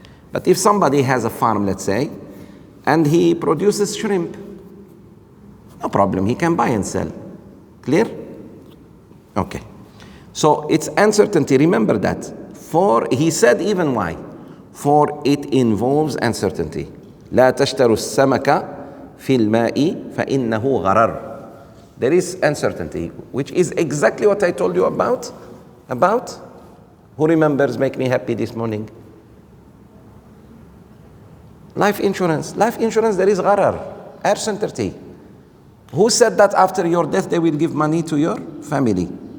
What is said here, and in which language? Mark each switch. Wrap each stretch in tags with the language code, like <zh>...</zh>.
<en>But if somebody has a farm, let's say, and he produces shrimp, no problem, he can buy and sell. Clear? Okay. So it's uncertainty, remember that. For, he said even why. For it involves uncertainty.</en> <ar>لا تشتروا السمك في الماء فإنه غرر.</ar> <en>There is uncertainty, which is exactly what I told you about. Who remembers, make me happy this morning? Life insurance. Life insurance, there is gharar, uncertainty. Who said that after your death they will give money to your family?</en>